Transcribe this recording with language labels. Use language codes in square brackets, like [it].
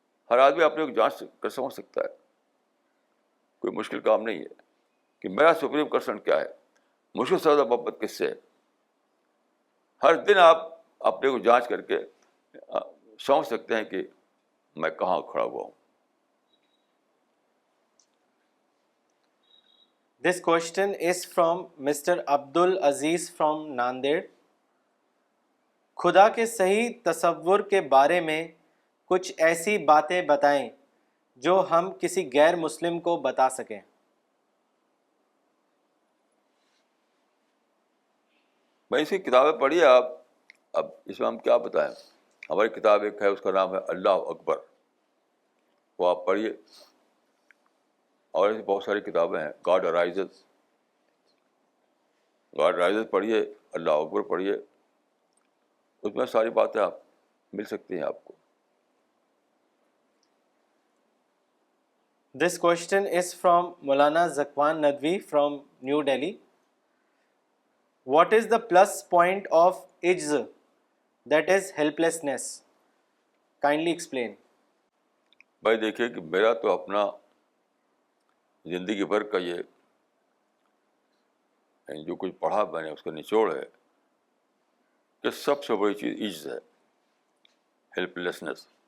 [ur] ہر آدمی اپنے کو جانچ کر سمجھ سکتا ہے, کوئی مشکل کام نہیں ہے کہ میرا سپریم پرسن کیا ہے, مجھ سے زیادہ محبت کس سے ہے. ہر دن آپ اپنے کو جانچ کر کے سمجھ سکتے ہیں کہ میں کہاں کھڑا ہوا ہوں. [en] This question is from Mr. Abdul Aziz from Nanded. [ur] خدا کے صحیح تصور کے بارے میں کچھ ایسی باتیں بتائیں جو ہم کسی غیر مسلم کو بتا سکیں. میں اس کی کتابیں پڑھی آپ. اب اس میں ہم کیا بتائیں. ہماری کتاب ایک ہے, اس کا نام ہے اللہ اکبر, وہ آپ پڑھیے. اور ایسی بہت ساری کتابیں ہیں. گاڈ ارائزز پڑھیے, اللہ اکبر پڑھیے. اس میں ساری باتیں آپ مل سکتی ہیں آپ کو. [en] This question is from Maulana Zakwan Nadwi from New Delhi. What is the plus point of ijz, that is helplessness? Kindly explain. [ur] بھائی دیکھیے کہ میرا تو اپنا زندگی بھر کا یہ جو کچھ پڑھا میں نے اس کا نچوڑ ہے کہ سب سے بڑی چیز عجز ہے, ہیلپ لیسنس.